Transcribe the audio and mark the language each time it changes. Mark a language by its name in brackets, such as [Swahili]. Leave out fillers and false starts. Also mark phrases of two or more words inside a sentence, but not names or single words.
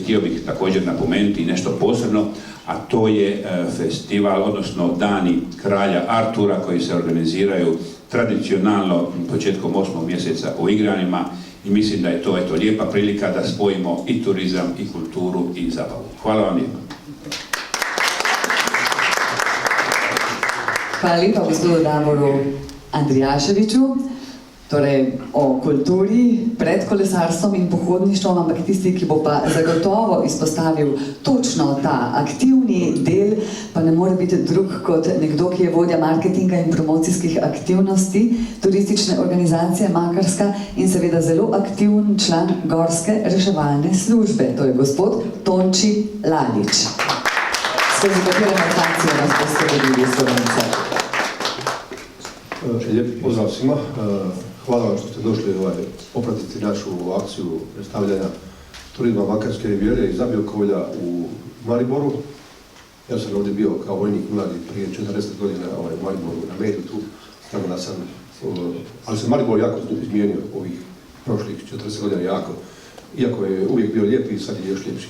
[Croatian] Htio bih također napomenuti nešto posebno, a to je festival, odnosno Dani kralja Artura koji se organiziraju tradicionalno početkom 8. mjeseca u Igranima i mislim da je to lijepa prilika da spojimo i turizam, i kulturu, i zabavu. Hvala vam lijepa. [Slovenian] Hvala lepa gospodu Davoru Andrijaševiću. Torej, o kulturi pred kolesarstvom in pohodništvom, ampak tisti, ki bo pa zagotovo izpostavil točno ta aktivni del, pa ne more biti drug kot nekdo, ki je vodja marketinga in promocijskih aktivnosti turistične organizacije Makarska in seveda zelo aktiven član Gorske reševalne službe. To je gospod Tonči Lalić. Skozi katere markacije nas boste vodili Slovence. [Croatian] Lijep pozdrav svima. Hvala vam što ste došli popratiti našu akciju predstavljanja turizma Makarske rivijere i Zabiokovlja u Mariboru. Ja sam ovdje bio kao vojnik mladi prije 40 godina u Mariboru na Medju tu, tako da sam, ali se Maribor jako izmijenio ovih prošlih 40 godina jako, iako je uvijek bio lijep i sad je još ljepši.